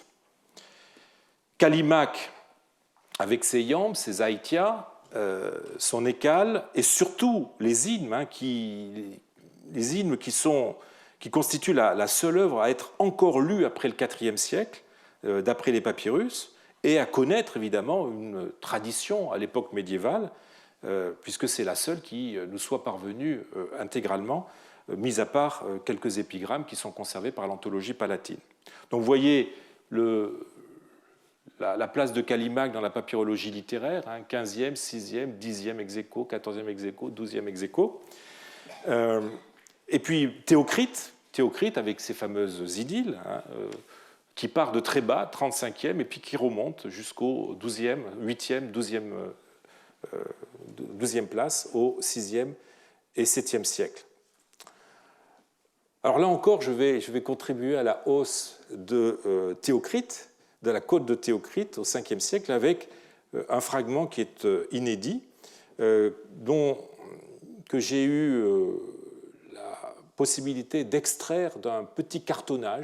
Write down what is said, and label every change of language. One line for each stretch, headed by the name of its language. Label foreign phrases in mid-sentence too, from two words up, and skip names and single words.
French: Callimaque, avec ses iambes, ses aïtias, son écale, et surtout les hymnes, qui constituent la seule œuvre à être encore lue après le IVe siècle, d'après les papyrus, et à connaître évidemment une tradition à l'époque médiévale, puisque c'est la seule qui nous soit parvenue intégralement, mis à part quelques épigrammes qui sont conservés par l'anthologie palatine. Donc vous voyez la place de Callimaque dans la papyrologie littéraire, 15e, 6e, 10e ex aequo, 14e ex aequo, 12e ex aequo. Et puis Théocrite avec ses fameuses idylles, qui part de très bas, 35e, et puis qui remonte jusqu'au 12e, 8e, 12e place, au 6e et 7e siècle. Alors là encore, je vais contribuer à la hausse de Théocrite, de la côte de Théocrite au 5e siècle, avec un fragment qui est inédit, que j'ai eu la possibilité d'extraire d'un petit cartonnage.